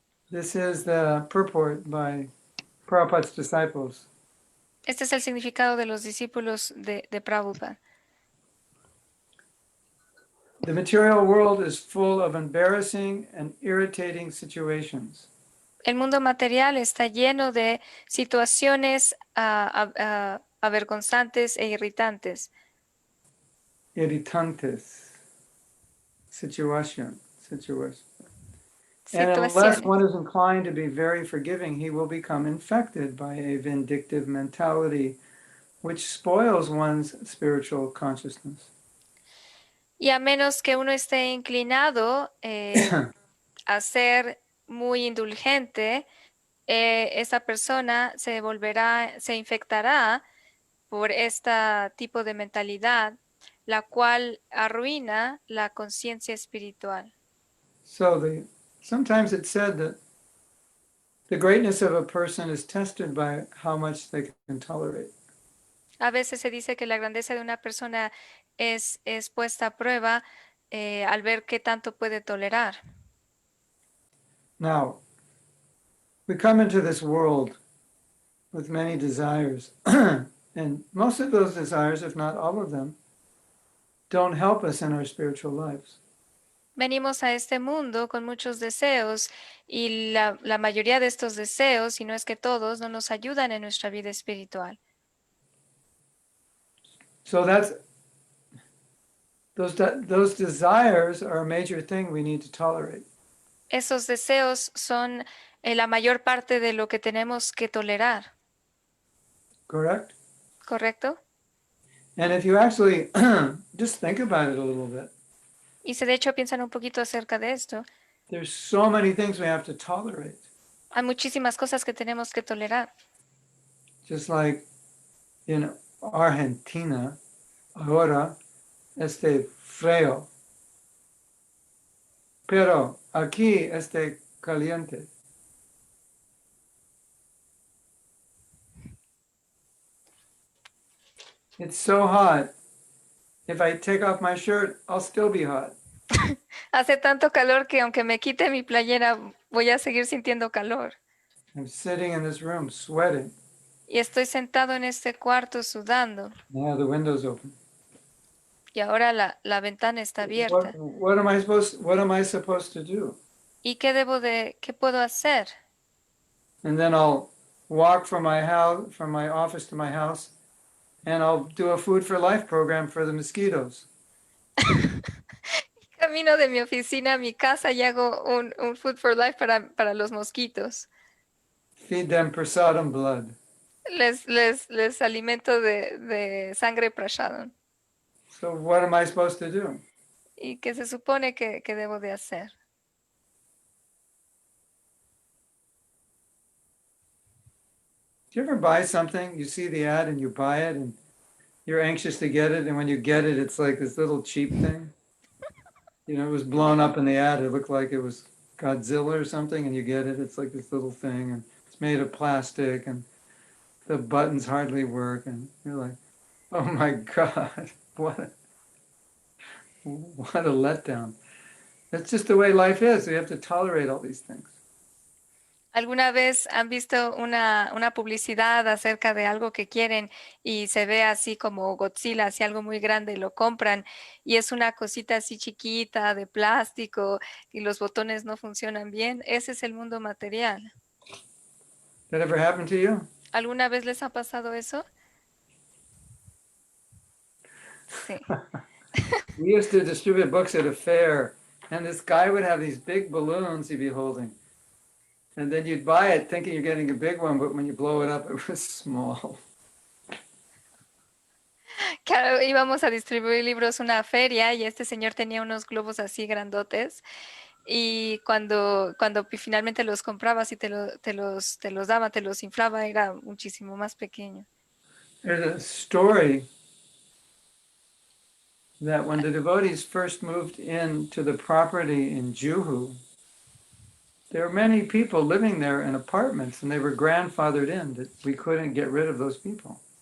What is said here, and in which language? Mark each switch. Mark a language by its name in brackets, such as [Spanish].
[English] This is the purport by Prabhupada's disciples. [Spanish] Este es el significado de los discípulos de Prabhupada. [English] The material world is full of embarrassing and irritating situations. [Spanish] El mundo material está lleno de situaciones avergonzantes e irritantes. Irritantes. Situation. [English] And unless [Spanish] Situaciones. [English] one is inclined to be very forgiving, he will become infected by a vindictive mentality, which spoils one's spiritual consciousness. [Spanish] Y a menos que uno esté inclinado a ser muy indulgente, esa persona se infectará por este tipo de mentalidad, la cual arruina la conciencia espiritual. [English] So sometimes it's said that the greatness of a person is tested by how much they can tolerate. [Spanish] A veces se dice que la grandeza de una persona es puesta a prueba al ver qué tanto puede tolerar. [English] Now, we come into this world with many desires, and most of those desires, if not all of them, don't help us in our spiritual lives. [Spanish] Venimos a este mundo con muchos deseos y la mayoría de estos deseos, si no es que todos, no nos ayudan en nuestra vida espiritual. [English] So those desires are a major thing we need to tolerate. [Spanish] Esos deseos son la mayor parte de lo que tenemos que tolerar, [English] Correct? [Spanish] ¿correcto? [English] And if you actually just think about it a little bit, [Spanish] Y si de hecho piensan un poquito acerca de esto, [English] there's so many things we have to tolerate. [Spanish] hay muchísimas cosas que tenemos que tolerar. [English] Just like in Argentina, [Spanish] ahora este frío, pero aquí este caliente. [English] It's so hot. If I take off my shirt, I'll still be hot. [Spanish] Hace tanto calor que aunque me quite mi playera, voy a seguir sintiendo calor. [English] I'm sitting in this room sweating. [Spanish] Y estoy sentado en este cuarto sudando. [English] Now the window's open. [Spanish] Y ahora la ventana está abierta. [English] What am I supposed to do? [Spanish] ¿Y qué puedo hacer? [English] And then I'll walk from my office to my house, and I'll do a Food for Life program for the mosquitoes. [Spanish] Camino de mi oficina a mi casa y hago un Food for Life para los mosquitos. [English] Feed them prasadam blood. [Spanish] Les alimento de sangre prasadam. [English] So what am I supposed to do? [Spanish] ¿Y qué se supone que debo de hacer? [English] Do you ever buy something, you see the ad and you buy it and you're anxious to get it, and when you get it, it's like this little cheap thing? You know, it was blown up in the ad, it looked like it was Godzilla or something, and you get it, it's like this little thing, and it's made of plastic, and the buttons hardly work, and you're like, oh my God, what a letdown. That's just the way life is. We have to tolerate all these things. [Spanish] ¿Alguna vez han visto una publicidad acerca de algo que quieren y se ve así como Godzilla, así algo muy grande, y lo compran y es una cosita así chiquita de plástico y los botones no funcionan bien? Ese es el mundo material. [English] That ever happened to you? [Spanish] ¿Alguna vez les ha pasado eso? Sí. [English] We used to distribute books at a fair, and this guy would have these big balloons he'd be holding. And then you'd buy it thinking you're getting a big one, but when you blow it up, it was small. [Spanish] Claro, íbamos a distribuir libros a una feria y este señor tenía unos globos así grandotes y cuando finalmente los comprabas y te los daba, te los inflaba, era muchísimo más pequeño. [English] There's a story that when the devotees first moved into the property in Juhu, there were many people living there in apartments, and they were grandfathered in, that we couldn't get rid of those people.